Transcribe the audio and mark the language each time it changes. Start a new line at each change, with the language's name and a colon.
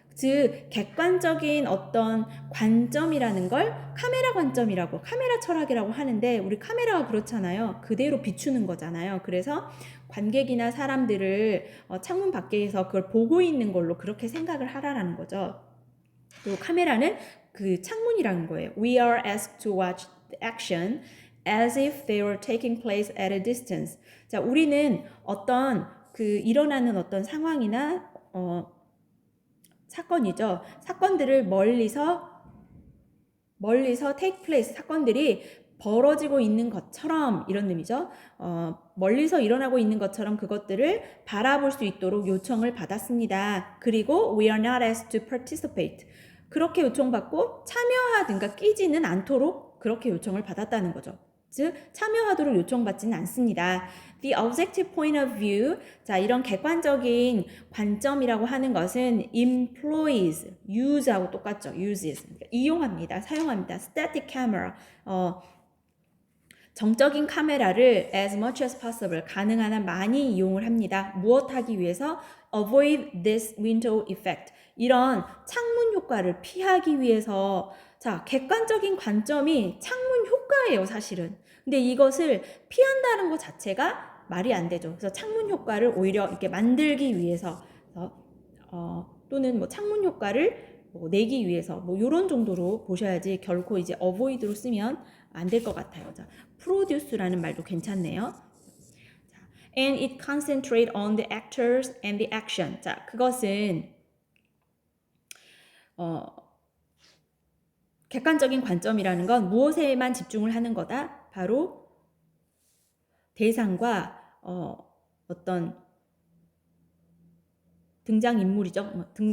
Korean: 즉 객관적인 어떤 관점이라는 걸 카메라 관점이라고, 카메라 철학이라고 하는데 우리 카메라가 그렇잖아요. 그대로 비추는 거잖아요. 그래서 관객이나 사람들을 창문 밖에서 그걸 보고 있는 걸로 그렇게 생각을 하라라는 거죠. 또 카메라는 그 창문이라는 거예요.
English: We are asked to watch the action as if they were taking place at a distance.
Korean: 자, 우리는 어떤 그 일어나는 어떤 상황이나 사건이죠. 사건들을 멀리서
English: take place,
Korean: 사건들이 벌어지고 있는 것처럼 이런 의미죠. 멀리서 일어나고 있는 것처럼 그것들을 바라볼 수 있도록 요청을 받았습니다. 그리고
English: we are not asked to participate.
Korean: 그렇게 요청받고 참여하든가 끼지는 않도록 그렇게 요청을 받았다는 거죠. 즉 참여하도록 요청받지는 않습니다.
English: The objective point of view,
Korean: 자 이런 객관적인 관점이라고 하는 것은 employs, use하고 똑같죠. uses, 그러니까 이용합니다. 사용합니다.
English: static camera,
Korean: 정적인 카메라를
English: as much as possible,
Korean: 가능한 한 많이 이용을 합니다. 무엇하기 위해서?
English: avoid this window effect,
Korean: 이런 창문 효과를 피하기 위해서. 자, 객관적인 관점이 창문 효과예요, 사실은. 근데 이것을 피한다는 것 자체가 말이 안 되죠. 그래서 창문 효과를 오히려 이렇게 만들기 위해서, 또는 뭐 창문 효과를 내기 위해서 뭐 이런 정도로 보셔야지 결코 이제 avoid로 쓰면 안 될 것 같아요. 자, produce라는 말도 괜찮네요.
English: And it concentrate on the actors and the action.
Korean: 자, 그것은 객관적인 관점이라는 건 무엇에만 집중을 하는 거다? 바로 대상과 어떤 등장인물이죠.